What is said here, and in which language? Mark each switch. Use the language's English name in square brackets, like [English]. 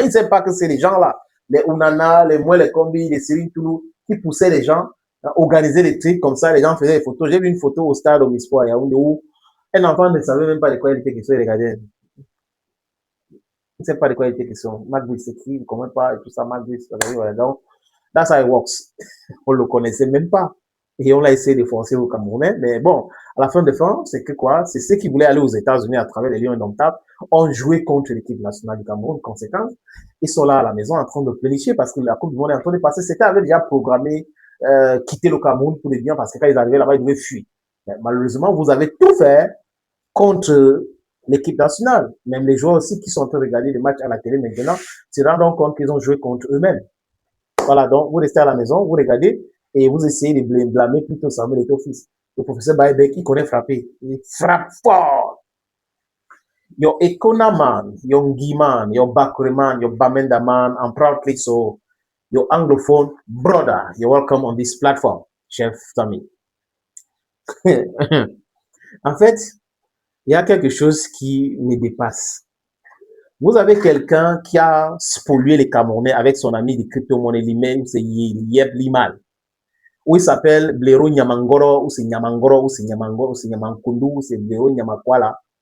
[French] Ils ne savent pas que c'est les gens-là. Les Ounana, les Moué, les Combi, les Céline Toulou, qui poussaient les gens à organiser des trucs comme ça. Les gens faisaient des photos. J'ai vu une photo au stade Omispoir, Yaoundé, où un enfant ne savait même pas de quoi il était question. Il regardait. Il ne sait pas de quoi il était question. Marc Brice écrit, il ne comprend pas, et tout ça. [English] Marc Brice, donc, that's how it works. [French] On ne le connaissait même pas. Et on a essayé de forcer au Camerounais. Mais bon, à la fin de fin, c'est que quoi? C'est ceux qui voulaient aller aux États-Unis à travers les Lions indomptables ont joué contre l'équipe nationale du Cameroun. Conséquence, ils sont là à la maison en train de planifier parce que la Coupe du Monde est en train de passer. C'était avait déjà programmé quitter le Cameroun pour les biens parce que quand ils arrivaient là-bas, ils devaient fuir. Mais malheureusement, vous avez tout fait contre l'équipe nationale. Même les joueurs aussi qui sont en train de regarder les matchs à la télé maintenant se rendent compte qu'ils ont joué contre eux-mêmes. Voilà, donc vous restez à la maison, vous regardez et vous essayez de blâmer plutôt Samuel Eto'o-Fils. Le professeur Baebek, il connaît frapper. Il frappe fort. [English] your Ekona man, your Ngi man, your Bakure man, your Bamenda man, and proudly so, your Anglophone brother. You're welcome on this platform, Chef Tommy. [French] En fait, il y a quelque chose qui me dépasse. Vous avez quelqu'un qui a spolié les Camerounais avec son ami de crypto-monnaie lui-même, c'est Yeb Limal. Où il s'appelle Blero Nyamangoro, ou c'est Nyamangoro, ou c'est Nyamangoro, ou c'est Nyamankundu, ou c'est Blero Nyamakwala.